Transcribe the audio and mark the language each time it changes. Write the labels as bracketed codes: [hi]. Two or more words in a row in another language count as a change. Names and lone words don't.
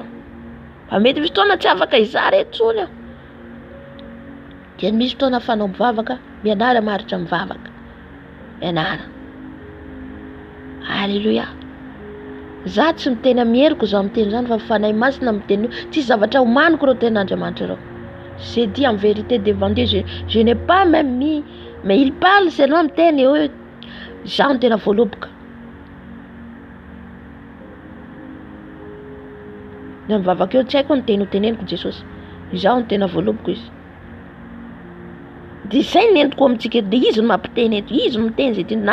[mg] Fa mety fotoana tsy afaka izara etsony aho. Dia misy fotoana fanao mivavaka, mianara maritra mivavaka. Mianara. Alléluia. Za tsy miteny amieriko za miteny zany fa fanahy masina miteny. Tsy zavatra omaniko reo ten'Andriamanitra reo. [fr] J'ai dit en vérité devant Dieu, je n'ai pas même mis, mais il parle seulement [mg] miteny hoe za tena voaloboka. Na mivavaka eo tsy haiko ny teny hoteneniko Jesosy. Izaho tena voaloboko izy. Dia izay nentiko amintsika dia izy no mampiteny eto, izy no miteny izay teny.